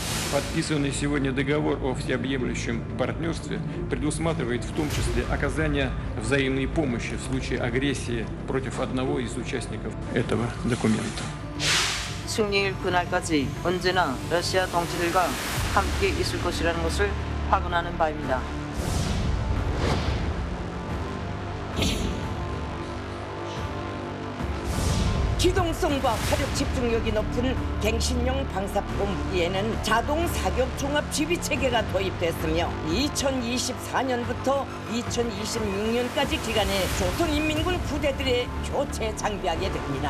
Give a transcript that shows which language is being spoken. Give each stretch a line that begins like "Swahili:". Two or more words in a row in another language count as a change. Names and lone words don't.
Russian: Подписанный сегодня договор о всеобъемлющем партнерстве предусматривает в том числе оказание взаимной помощи в случае агрессии против одного из участников этого документа.
Korean: 승리일 그날까지 언제나 러시아 동지들과 함께 있을 것이라는 것을 확언하는 바입니다. 기동성과 화력 집중력이 높은 갱신용 방사포 무기에는 자동 사격 종합 지휘 체계가 도입됐으며 2024년부터 2026년까지 기간에 조선인민군 부대들의 교체 장비하게 됩니다.